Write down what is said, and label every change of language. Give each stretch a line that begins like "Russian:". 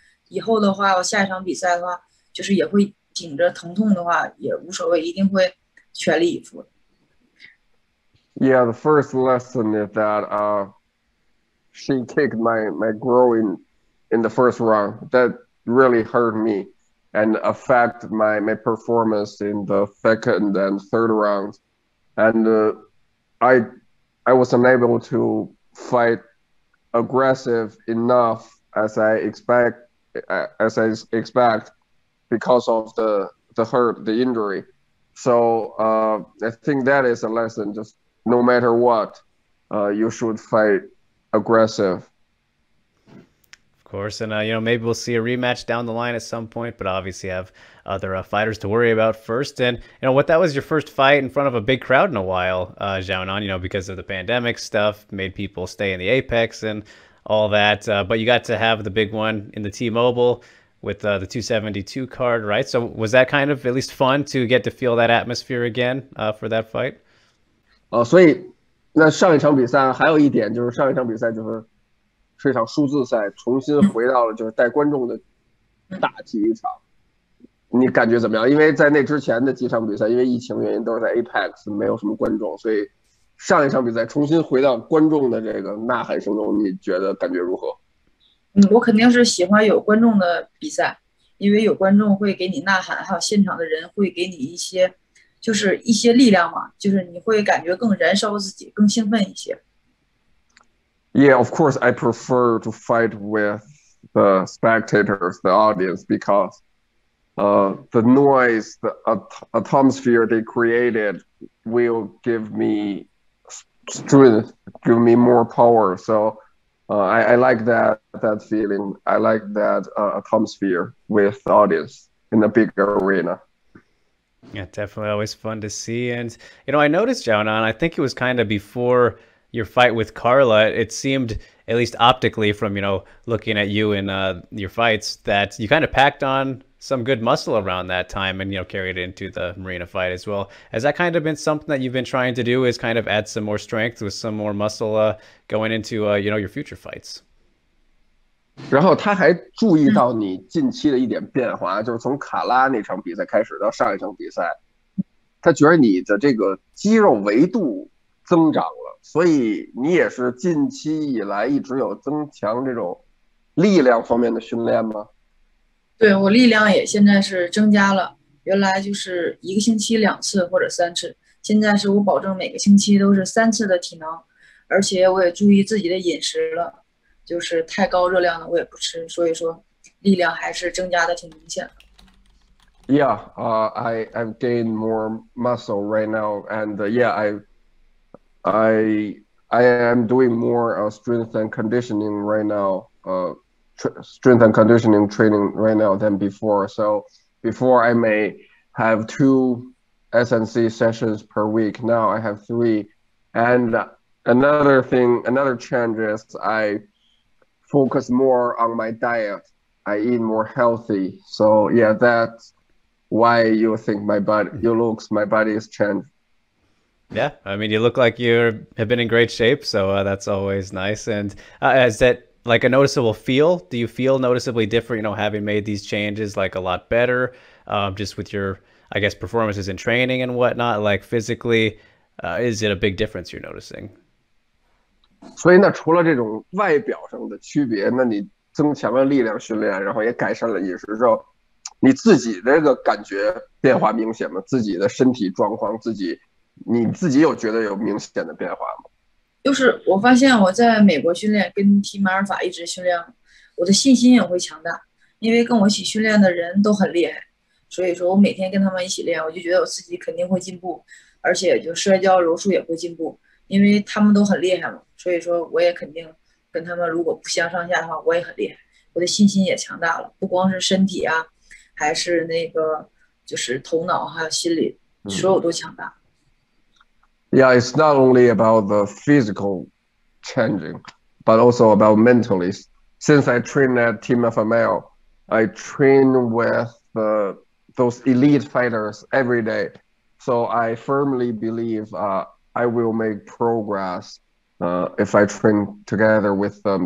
Chinese: 以后的话，我下一场比赛的话，就是也会顶着疼痛的话也无所谓，一定会全力以赴。
English: Yeah, the first lesson is that she kicked my groin in the first round. That really hurt me and affect my performance in the second and third rounds. And I I was unable to fight aggressive enough as I as I expect, because of the hurt, the injury. So I think that is a lesson. Just no matter what, you should fight aggressive. Of course, and maybe we'll see a rematch down the line at some point, but obviously have other fighters to worry about first. And what that was your first fight in front of a big crowd in a while, Xiaonan. Because of the pandemic stuff, made people stay in the Apex and all that. But you got to have the big one in the T-Mobile with the 272 card, right? So was that kind of at least fun to get to feel that atmosphere again for that fight?
Chinese: 所以那上一场比赛还有一点就是上一场比赛是一场数字赛，重新回到了就是带观众的大体育场。你感觉怎么样？因为在那之前的几场比赛，因为疫情原因都是在 Apex， 没有什么观众，所以上一场比赛重新回到观众的这个呐喊声中，你觉得感觉如何？我肯定是喜欢有观众的比赛，因为有观众会给你呐喊，还有现场的人会给你一些力量嘛，就是你会感觉更燃烧自己，更兴奋一些。
English: Yeah, of course, I prefer to fight with the spectators, the audience, because the noise, the atmosphere they created will give me strength, give me more power. So I like that feeling. I like that atmosphere with the audience in a big arena. Yeah, definitely always fun to see. And, I noticed, Xiaonan, I think it was kind of before your fight with Carla, it seemed, at least optically from, looking at you in your fights, that you kind of packed on some good muscle around that time and, carried it into the Marina fight as well. Has that kind of been something that you've been trying to do, is kind of add some more strength with some more muscle going into, your future fights?
Chinese: 然后他还注意到你近期的一点变化，就是从卡拉那场比赛开始到上一场比赛，他觉得你的这个肌肉维度增长了，所以你也是近期以来一直有增强这种力量方面的训练吗？对，我力量也现在是增加了，原来就是1个星期2次或者3次，现在是我保证每个星期都是3次的体能，而且我也注意自己的饮食了，就是太高热量的我也不吃，所以说力量还是增加的挺明显的。
English: Yeah, I've gained more muscle right now, and yeah, I am doing more strength and conditioning right now. Strength and conditioning training right now than before. So before I may have 2 SNC sessions per week. Now I have 3. And another change is I focus more on my diet. I eat more healthy. So yeah, that's why you think my body is changed. Yeah, I mean, you look like you have been in great shape, so that's always nice. And is that like a noticeable feel? Do you feel noticeably different, having made these changes, like a lot better, just with your, I guess, performances in training and whatnot, like physically, is it a big difference you're noticing?
Chinese: 所以那除了这种外表上的区别，那你增强了力量训练，然后也改善了饮食之后，你自己这个感觉变化明显吗？自己的身体状况，你自己有觉得有明显的变化吗？就是我发现我在美国训练，跟提马尔法一直训练，我的信心也会强大，因为跟我一起训练的人都很厉害，所以说我每天跟他们一起练，我就觉得我自己肯定会进步，而且就摔跤柔术也会进步，因为他们都很厉害嘛，所以说我也肯定跟他们如果不相上下的话，我也很厉害，我的信心也强大了，不光是身体啊，还是那个就是头脑还有心理，所有都强大。
English: Yeah, it's not only about the physical changing, but also about mentally. Since I train at Team FML, I train with those elite fighters every day. So I firmly believe I will make progress if I train together with them.